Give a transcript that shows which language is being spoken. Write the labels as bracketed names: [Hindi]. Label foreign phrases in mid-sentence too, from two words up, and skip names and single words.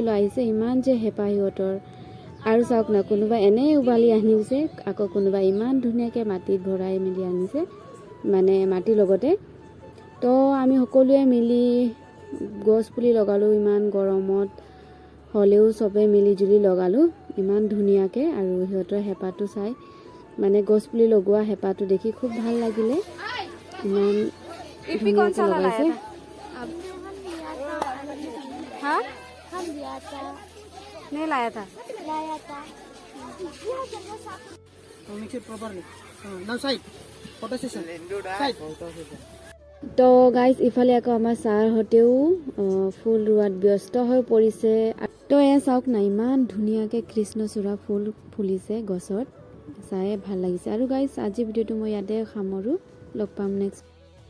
[Assamese] লৈ আহিছে ইমান যে হেঁপাহ সিহঁতৰ আৰু চাওক না কোনোবাই এনেই উবালি আনিছে আকৌ কোনোবাই ইমান ধুনীয়াকৈ মাটিত ভৰাই মেলি আনিছে মানে মাটিৰ লগতে তো আমি সকলোৱে মিলি গছ পুলি লগালোঁ ইমান গৰমত হ'লেও চবে মিলি জুলি লগালোঁ ইমান ধুনীয়াকৈ আৰু সিহঁতৰ হেঁপাহটো চাই মানে গছ পুলি লগোৱা হেঁপাহটো দেখি খুব ভাল লাগিলে ইমান ধুনীয়াকৈ লগাইছে [Hindi] हाँ हम लिया था नहीं लाया था लाया था [English] Mix it properly. Now side. Photo session. Side. [Assamese] তো গাইজ ইফালে আকৌ আমাৰ ছাৰহঁতেও ফুল ৰোৱাত ব্যস্ত হৈ পৰিছে তো এয়া চাওক না ইমান ধুনীয়াকৈ কৃষ্ণচূড়া ফুল ফুলিছে গছত চাই ভাল লাগিছে আৰু গাইজ আজি ভিডিঅ'টো মই ইয়াতে সামৰোঁ লগ পাম নেক্সট